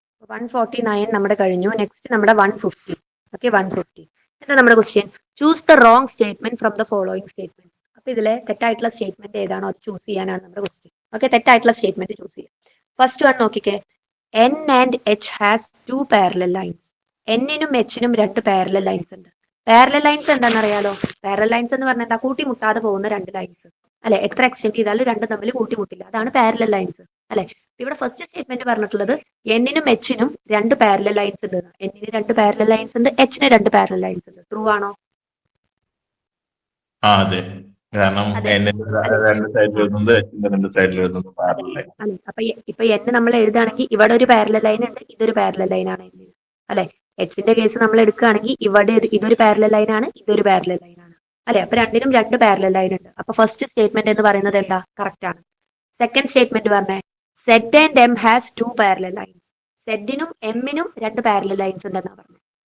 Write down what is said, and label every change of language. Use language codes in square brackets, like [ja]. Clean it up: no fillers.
[ml] One 49 നമ്മുടെ കഴിഞ്ഞു. Next നമ്മുടെ 150. ഓക്കെ, 150. എന്താ നമ്മുടെ question? [en] Choose the wrong statement from the following statement. [ml] അപ്പൊ ഇതിലെ തെറ്റായിട്ടുള്ള സ്റ്റേറ്റ്മെന്റ് ഏതാണോ അത് ചൂസ് ചെയ്യാനാണ് നമ്മുടെ ക്വസ്റ്റ്യൻ. ഓക്കെ, തെറ്റായിട്ടുള്ള സ്റ്റേറ്റ്മെന്റ് ചൂസ് ചെയ്യാം. ഫസ്റ്റ് വൺ നോക്കിക്കേ. [en] N and H has 2 parallel lines. [ml] N-നും H-നും 2 parallel lines ഉണ്ട്. പാരലൽ ലൈൻസ് എന്താണെന്ന് അറിയാലോ? പാരലൽ ലൈൻസ് എന്ന് പറഞ്ഞാൽ എന്താ? കൂട്ടിമുട്ടാതെ പോകുന്ന 2 ലൈൻസ് അല്ലെ. എത്ര എക്സ്റ്റെൻഡ് ചെയ്താലും രണ്ടും തമ്മിൽ കൂട്ടിമുട്ടില്ല. അതാണ് പാരലൽ ലൈൻസ് അല്ലെ. ഇവിടെ ഫസ്റ്റ് സ്റ്റേറ്റ്മെന്റ് പറഞ്ഞിട്ടുള്ളത് N-നും H-നും 2 പാരലൽ ലൈൻസ് ഉണ്ട്. N-ന് 2 പാരലൽ ലൈൻസ് ഉണ്ട്, H-ന് 2 പാരലൽ ലൈൻസ് ഉണ്ട്. ട്രൂ ആണോ? അതെ. കാരണം രണ്ട് സൈഡിൽ എഴുതുന്നത് രണ്ട് സൈഡിൽ എഴുതുന്നത് പാരലൽ. അപ്പൊ ഇപ്പൊ N നമ്മൾ എഴുതുകയാണെങ്കിൽ ഇവിടെ ഒരു പാരലൽ ലൈൻ ഉണ്ട്, ഇതൊരു പാരലൽ ലൈൻ ആണ് അല്ലെ. H-ന്റെ കേസ് നമ്മൾ എടുക്കുകയാണെങ്കിൽ ഇവിടെ ഇതൊരു പാരലൽ ലൈൻ ആണ്, ഇതൊരു പാരലൽ ലൈൻ ആണ് അല്ലെ. അപ്പൊ രണ്ടിനും 2 പാരലൽ ലൈൻ ഉണ്ട്. അപ്പൊ ഫസ്റ്റ് സ്റ്റേറ്റ്മെന്റ് എന്ന് പറയുന്നത് എന്താ? കറക്റ്റ് ആണ്. സെക്കൻഡ് സ്റ്റേറ്റ്മെന്റ് പറഞ്ഞേ [en] Z and M has 2 parallel lines. [ml] Z-നും M-നും 2 parallel lines ഉണ്ടെന്നാ പറഞ്ഞത്.